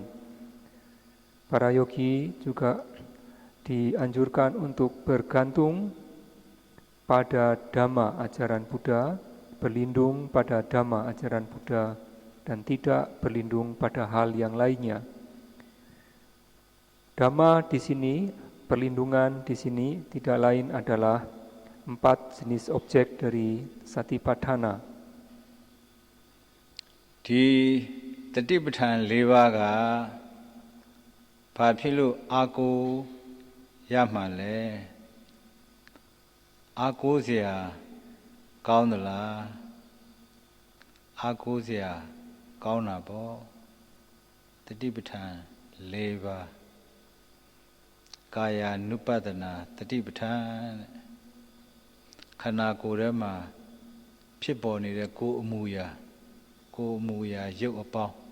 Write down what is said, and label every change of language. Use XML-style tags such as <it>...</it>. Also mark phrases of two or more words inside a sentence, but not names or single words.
<id>Para yogi juga dianjurkan untuk bergantung pada Dhamma ajaran Buddha, berlindung pada Dhamma ajaran Buddha, dan tidak berlindung pada hal yang lainnya. Dhamma di sini, perlindungan di sini tidak lain adalah 4 jenis objek dari Satipatthana.</id> <my>Di Satipatthana 4 ပါးကဘာဖြစ်လို့အားကိုးရမှလဲ အားကိုးစရာကောင်းသလားအားကိုးစရာကောင်းတာပေါ့တတိပဋ္ဌာန်၄ပါးကာယ ानु ပတနာတတိပဋ္ဌာန်ခန္ဓာကိုယ်ထဲမှာဖြစ်ပေါ်နေတဲ့ကိုယ်အမူအရာရုပ်အပေါင်း</my>